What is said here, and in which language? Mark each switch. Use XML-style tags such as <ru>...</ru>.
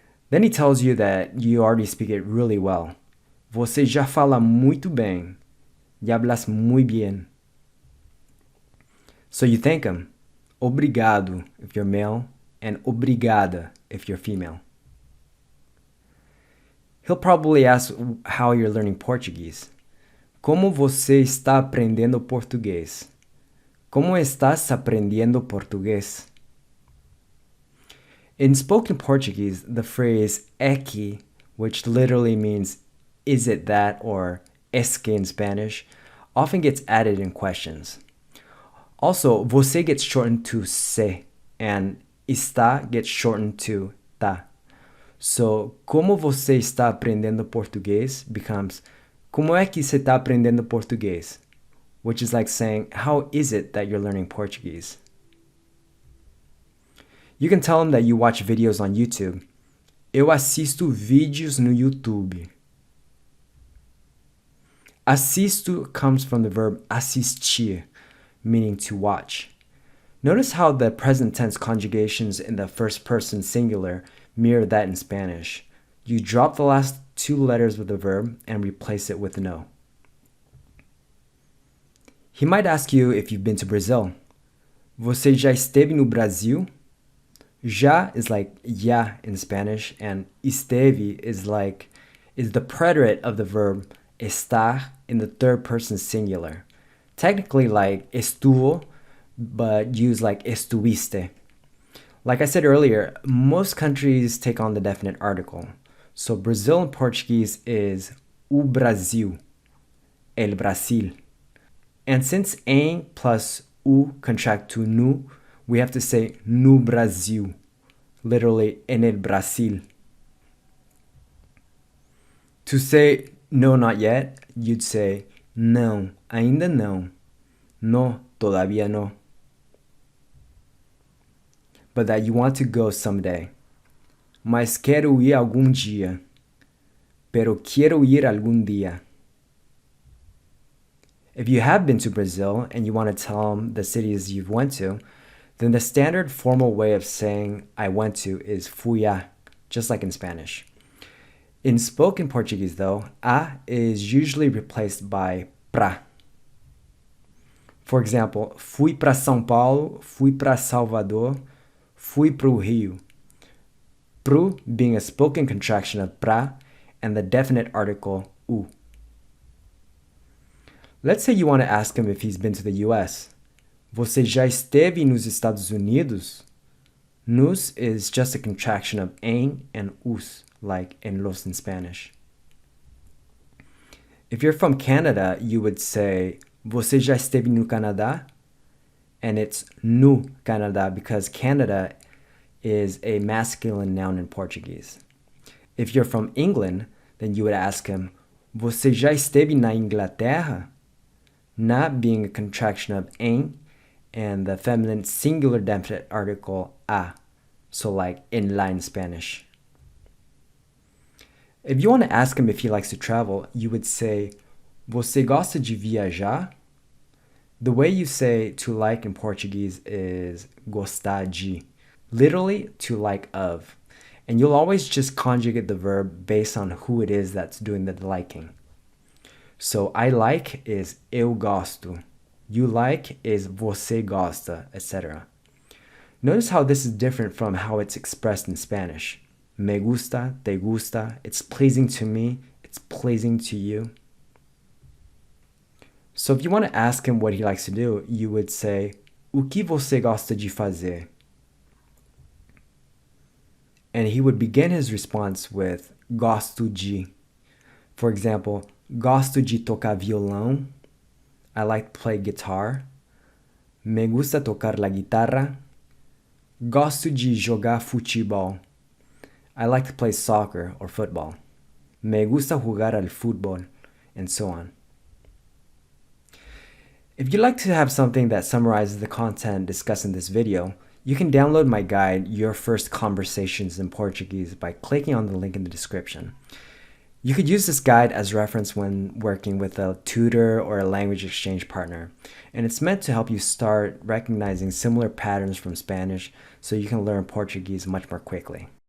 <en>Then he tells you that you already speak it really well.</en> <pt>Você já fala muito bem.</pt> <es>Ya hablas muy bien.</es> <en>So you thank him. Obrigado if you're male, and obrigada if you're female. He'll probably ask how you're learning Portuguese.</en> <pt>Como você está aprendendo português?</pt> <es>Como estás aprendiendo português?</es> <en>In spoken Portuguese, the phrase</en> <pt>é que,</pt> <en>which literally means is it that or</en> <es>es que</es> <en>in Spanish, often gets added in questions. Also, você gets shortened to se, and está gets shortened to tá. So,</en> <pt>como você está aprendendo português</pt> <en>becomes</en> <pt>como é que você está aprendendo português?</pt> <en>Which is like saying, how is it that you're learning Portuguese? You can tell him that you watch videos on YouTube.</en> <pt>Eu assisto vídeos no YouTube.</pt> <en>Assisto comes from the verb assistir, meaning to watch. Notice how the present tense conjugations in the first person singular mirror that in Spanish. You drop the last 2 letters of the verb and replace it with no. He might ask you if you've been to Brazil.</en> <pt>Você já esteve no Brasil?</pt> <en>Já is like ya in Spanish, and esteve is the predicate of the verb estar in the third person singular. Technically like estuvo, but used like estuviste. Like I said earlier, most countries take on the definite article. So Brazil in Portuguese is</en> <pt>o Brasil,</pt> <es>el Brasil.</es> <en>And since em plus u contract to nu, we have to say</en> <pt>no Brasil,</pt> <en>literally</en> <es>en el Brasil.</es> <en>To say no, not yet, you'd say</en> <pt>não, ainda não.</pt> <es>No, todavía no.</es> <en>But that you want to go someday.</en> <pt>Mas quero ir algum dia.</pt> <es>Pero quiero ir algún día.</es> <en>If you have been to Brazil and you want to tell them the cities you've went to, then the standard formal way of saying I went to is</en> <pt>fui a,</pt> <en>just like in Spanish. In spoken Portuguese, though, a is usually replaced by pra. For example,</en> <pt>fui para São Paulo, fui para Salvador, fui pro Rio.</pt> <en>Pro being a spoken contraction of pra and the definite article u. Let's say you want to ask him if he's been to the US.</en> <pt>Você já esteve nos Estados Unidos?</pt> <en>Nos is just a contraction of en and us, like</en> <es>en los</es> <en>in Spanish. If you're from Canada, you would say,</en> <pt>Você já esteve no Canadá?</pt> <en>And it's</en> <pt>no Canadá</pt> <en>because Canada is a masculine noun in Portuguese. If you're from England, then you would ask him,</en> <pt>Você já esteve na Inglaterra?</pt> <en>Na being a contraction of en and the feminine singular definite article a, so like</en> <es>en la</es> <en>in Spanish. If you want to ask him if he likes to travel, you would say,</en> <pt>Você gosta de viajar?</pt> <en>The way you say to like in Portuguese is</en> <pt>gostar de,</pt> <en>literally to like of. And you'll always just conjugate the verb based on who it is that's doing the liking. So I like is</en> <pt>eu gosto.</pt> <en>You like is</en> <pt>você gosta,</pt> <en>etc. Notice how this is different from how it's expressed in Spanish.</en> <es>Me gusta, te gusta,</es> <en>it's pleasing to me, it's pleasing to you. So if you want to ask him what he likes to do, you would say,</en> <pt>O que você gosta de fazer?</pt> <en>And he would begin his response with</en> <pt>gosto de.</pt> <en>For example,</en> <pt>gosto de tocar violão.</pt> <en>I like to play guitar.</en> <es>Me gusta tocar la guitarra.</es> <pt>Gosto de jogar futebol.</pt> <en>I like to play soccer or football.</en> <es>Me gusta jugar al fútbol,</es> <en>and so on. If you'd like to have something that summarizes the content discussed in this video, you can download my guide, Your First Conversations in Portuguese, by clicking on the link in the description. You could use this guide as reference when working with a tutor or a language exchange partner, and it's meant to help you start recognizing similar patterns from Spanish so you can learn Portuguese much more quickly.</en>